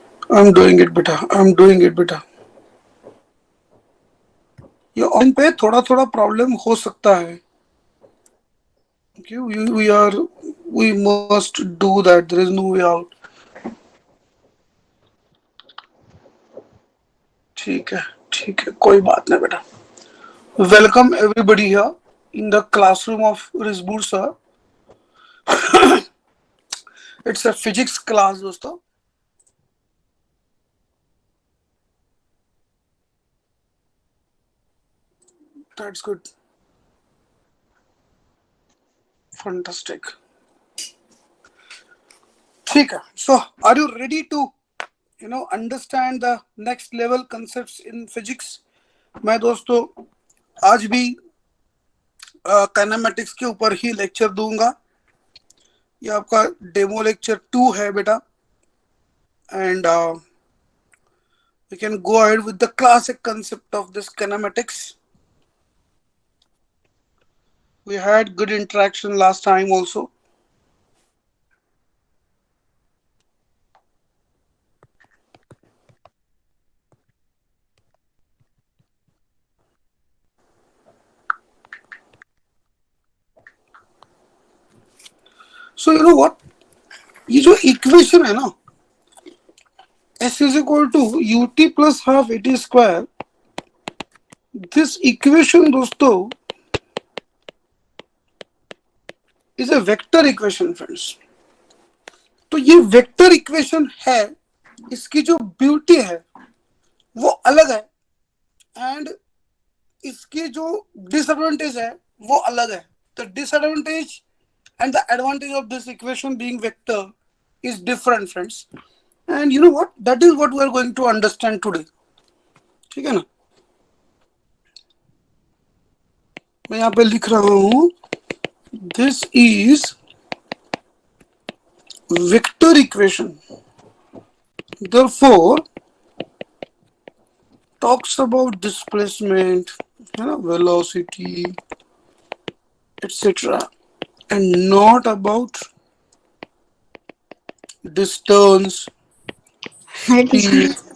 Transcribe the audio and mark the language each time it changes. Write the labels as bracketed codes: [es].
[en] I'm doing it बेटा, I'm doing it बेटा. [hi] ये ऑन पे थोड़ा थोड़ा प्रॉब्लम हो सकता है. [en] Okay, we must do that. There is no way out. [hi] ठीक है, कोई बात नहीं बेटा. [en] Welcome everybody here in the classroom of Rizbur sir. It's a physics class दोस्तों. That's good. Fantastic. [hi] ठीक है. [en] So, are you ready to understand the next level concepts in physics? [hi] मैं दोस्तों आज भी काइनेमेटिक्स के ऊपर ही लेक्चर दूंगा. ये आपका डेमो लेक्चर 2 है बेटा. [en] And we can go ahead with the classic concept of this kinematics. We had good interaction last time also. So you know what? [hi] ये जो इक्वेशन है ना, [en] S is equal to ut plus half at square. This equation दोस्तों is a vector equation friends. [hi] तो ये vector equation है, इसकी जो ब्यूटी है वो अलग है, एंड इसकी जो डिसएडवांटेज है वो अलग है। [en] The disadvantage and the advantage of this equation being vector is different friends, and you know what, that is what we are going to understand today। [hi] ठीक है ना, मैं यहाँ पे लिख रहा हूं, [en] this is vector equation, therefore talks about displacement, है ना, velocity etc, and not about distance, speed।